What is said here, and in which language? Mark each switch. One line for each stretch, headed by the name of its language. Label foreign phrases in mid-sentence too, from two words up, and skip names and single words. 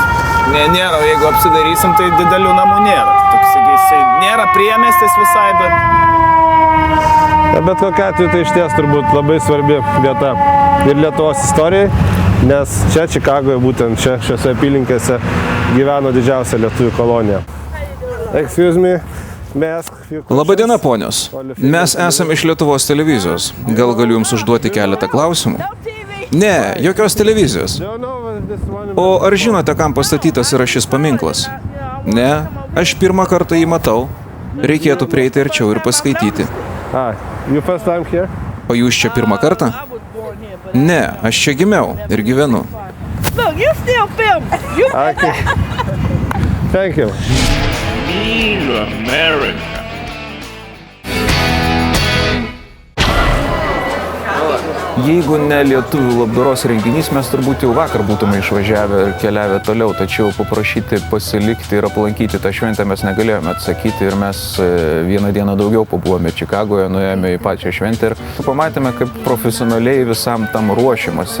Lithuanian: Nėra, jeigu apsidarysim, tai didelių namų nėra. Toks, nėra priemiestis visai, Bet kokiu atveju tai išties turbūt labai svarbi vieta ir Lietuvos istorijai, nes čia Čikagoje, būtent čia, šiose apylinkėse gyveno didžiausia lietuvių kolonija.
English: Excuse me.
Lithuanian: Labadiena, ponios. Mes esame iš Lietuvos televizijos. Gal galiu jums užduoti keletą klausimų? Ne, jokios televizijos. O ar žinote, kam pastatytas yra šis paminklas? Ne, aš pirmą kartą jį matau. Reikėtų prieiti arčiau ir paskaityti.
English: You first time here?
Lithuanian: O jūs čia pirmą kartą? Ne, aš čia gimiau ir gyvenu.
English: Look, you still film. Okay. Thank you. Mean America.
Lithuanian: Jeigu ne lietuvių labdaros renginys, mes turbūt jau vakar būtume išvažiavę ir keliavę toliau, tačiau paprašyti pasilikti ir aplankyti tą šventę mes negalėjome atsakyti ir mes vieną dieną daugiau pabuvome Čikagoje, nuėjome į pačią šventę ir pamatėme, kaip profesionaliai visam tam ruošimas.